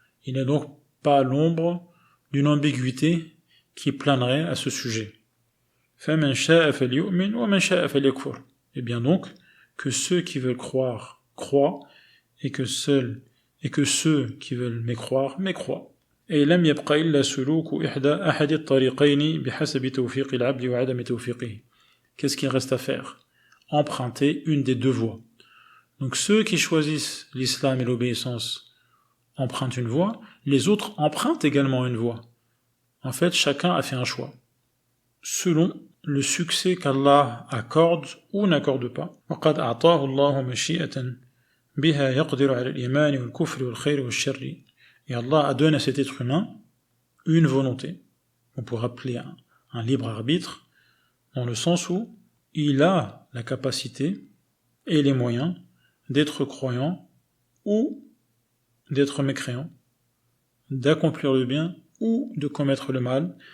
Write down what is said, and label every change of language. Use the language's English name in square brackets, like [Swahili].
[French] Il n'y a donc pas l'ombre d'une ambiguïté qui planerait à ce sujet. [Arabic] فَمَنْ شَاءَ فَلْيُؤْمِنْ وَمَنْ شَاءَ فَلْيَكْفُرْ. [French] Et bien donc, que ceux qui veulent croire, croient, et que ceux qui veulent mécroire, mécroient. [Arabic] Et لم يبق إلا سلوك أحد الطريقين بحسب توفيق العبد وعدم توفيقه. [French] Qu'est-ce qu'il reste à faire? Emprunter une des deux voies. Donc ceux qui choisissent l'islam et l'obéissance empruntent une voie, les autres empruntent également une voie. En fait, chacun a fait un choix, selon le succès qu'Allah accorde ou n'accorde pas. [Arabic] وقد أعطاه الله مشيئة بها يقدر على الإيمان والكفر والخير والشر. [French] Et Allah a donné à cet être humain une volonté, on pourrait appeler un libre arbitre, dans le sens où il a la capacité et les moyens d'être croyant ou d'être mécréant, d'accomplir le bien ou de commettre le mal.